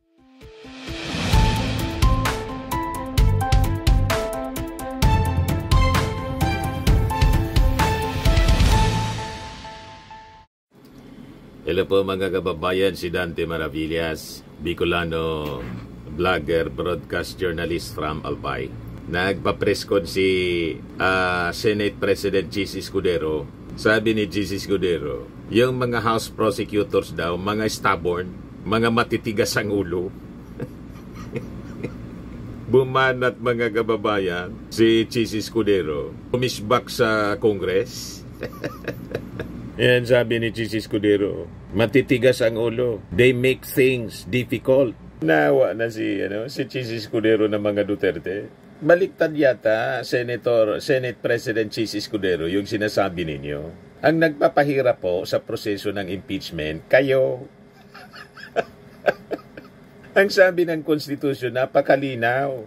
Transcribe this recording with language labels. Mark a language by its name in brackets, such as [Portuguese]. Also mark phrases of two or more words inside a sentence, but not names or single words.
[Filipino] Hello po mga kababayan, si Dante Maravillas, Bicolano, vlogger, [English] broadcast journalist from Albay. [Filipino] Nagpa-press con si Senate President Chis Escudero. Sabi ni Chis Escudero, yung mga [English] House prosecutors [Filipino] daw, mga stubborn, mga matitigas ang ulo. Bumanat mga kababayan, si Chis Escudero, pumisbak sa Congress. Yan sabi ni Chis Escudero, matitigas ang ulo. [English] They make things difficult. [Filipino] Nawa na si Chis Escudero ng mga Duterte. Baliktad yata, Senate President Chis Escudero, yung sinasabi ninyo. Ang nagpapahirap po sa proseso ng impeachment, kayo. Ang sabi ng Constitution, napakalinaw.